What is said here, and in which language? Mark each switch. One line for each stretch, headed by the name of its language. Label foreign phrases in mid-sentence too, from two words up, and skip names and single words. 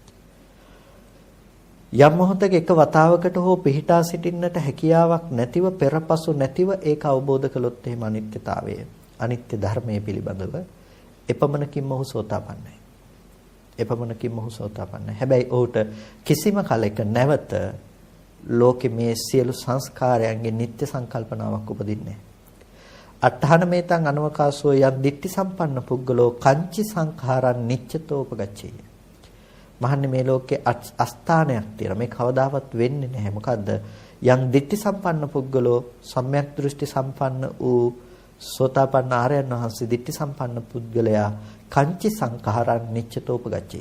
Sinhala: යම් මොහොතක එක වතාවකට හෝ පිහිටා සිටින්නට හැකියාවක් නැතිව පෙරපසු නැතිව ඒක අවබෝධ කළොත් එහෙම අනිත්‍යතාවය, අනිත්‍ය ධර්මයේ පිළිබඳව එපමණකින්ම ඔහු සෝතාපන්නයි. එපමණකින්ම ඔහු සෝතාපන්නයි. හැබැයි ඔහුට කිසිම කලයක නැවත ලෝකේ මේ සියලු සංස්කාරයන්ගේ නිත්‍ය සංකල්පනාවක් උපදින්නේ නැහැ.
Pali: අට්ඨාන මේතං අනවකාසෝ යම් දිට්ඨි සම්පන්න පුද්ගලෝ කංචි සංඛාරං නිච්චතෝපගච්ඡේය.
Sinhala: මහන්නේ මේ ලෝකේ අස්ථානයක් තියෙනවා. මේ කවදාවත් වෙන්නේ නැහැ. මොකද්ද?
Pali: යම් දිට්ඨි සම්පන්න පුද්ගලෝ
Sinhala: සම්‍යක් දෘෂ්ටි සම්පන්න වූ සෝතාපන්න ආර්යයන් වහන්සේ දිට්ඨි සම්පන්න පුද්ගලයා
Pali: කංචි සංඛාරං නිච්චතෝපගච්ඡේ.